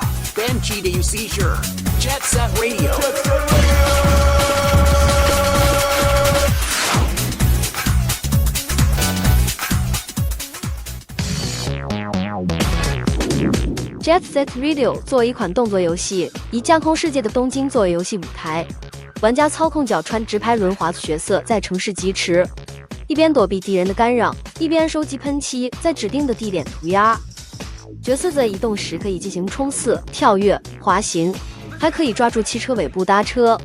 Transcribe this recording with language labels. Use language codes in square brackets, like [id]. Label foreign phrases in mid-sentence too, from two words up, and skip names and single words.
[zh] Banchi de seizure. Jet Set Radio. Jet Set Radio 作为一款动作游戏，以架空世界的东京作为游戏舞台，玩家操控脚穿直排轮滑角色在城市疾驰，一边躲避敌人的干扰，一边收集喷漆，在指定的地点涂鸦。角色在移动时可以进行冲刺、跳跃、滑行，还可以抓住汽车尾部搭车。